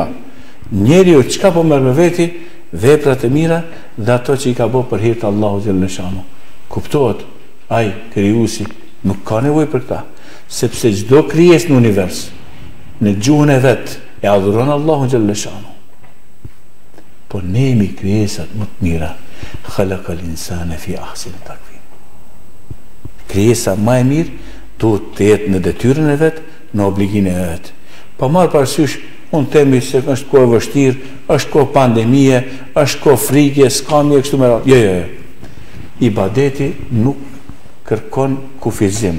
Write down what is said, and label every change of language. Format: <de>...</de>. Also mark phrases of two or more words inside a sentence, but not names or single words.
<sq>Njeriu çka po merr me veti? Veprat e mira dhe ato që i ka bërë për hir të Allahut</sq> <ar>جل شأنه.</ar> <sq>Kuptohet, ai krijuesi nuk ka nevojë për këtë, sepse çdo krijesë në univers në gjuhën e vet e adhuron Allahun</sq> <ar>جل شأنه.</ar> <sq>Po ne jemi krijesat më të mira.</sq> <ar>خلق الإنسان في أحسن تقويم.</ar> <sq>Krijesa më e mirë duhet të jetë në detyrën e vet, në obligimin e vet. Pa marrë parasysh unë temi se është kohë vështirë, është kohë pandemie, është kohë frike, s'ka mje kështu me radhë. Jo. Ibadeti nuk kërkon kufizim.</sq>